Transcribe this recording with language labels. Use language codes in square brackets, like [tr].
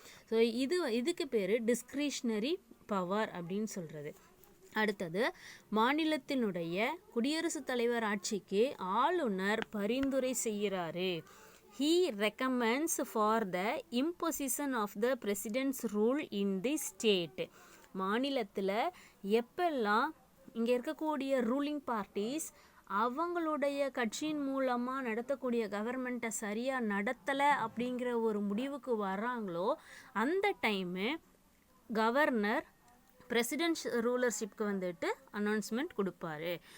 [ta] So இதுக்கு பேர் டிஸ்க்ரிஷ்னரி power அப்படின்னு சொல்கிறது. அடுத்தது மாநிலத்தினுடைய குடியரசுத் தலைவர் ஆட்சிக்கு ஆளுநர் பரிந்துரை செய்கிறாரு. [en] He recommends for the imposition of the president's rule in the state. [ta] மாநிலத்தில் எப்பெல்லாம் இங்கே இருக்கக்கூடிய ரூலிங் பார்ட்டிஸ் அவங்களுடைய கட்சியின் மூலமாக நடத்தக்கூடிய கவர்மெண்ட்டை சரியாக நடத்தலை அப்படிங்கிற ஒரு முடிவுக்கு வராங்களோ அந்த டைமு கவர்னர் பிரசிடென்ட் ரூலர்ஷிப்க்கு வந்துட்டு அனௌன்ஸ்மெண்ட் கொடுப்பாரு.